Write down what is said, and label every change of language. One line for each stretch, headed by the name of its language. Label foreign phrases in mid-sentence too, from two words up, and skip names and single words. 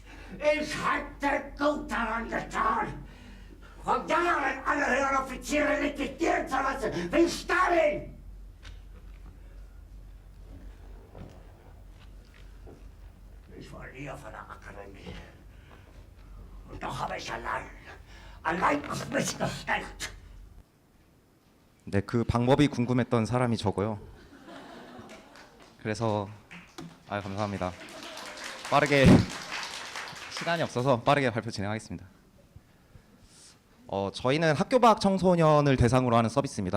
German: Ich hätte gut daran getan, von Jahren alle höheren Offiziere liquidieren zu lassen, wie Stalin! Ich war nie auf einer Akademie. Und doch habe ich allein auf mich gestellt.
Korean: 네, 그 방법이 궁금했던 사람이 저고요. 그래서 감사합니다. 빠르게 시간이 없어서 빠르게 발표 진행하겠습니다. 저희는 학교 밖 청소년을 대상으로 하는 서비스입니다.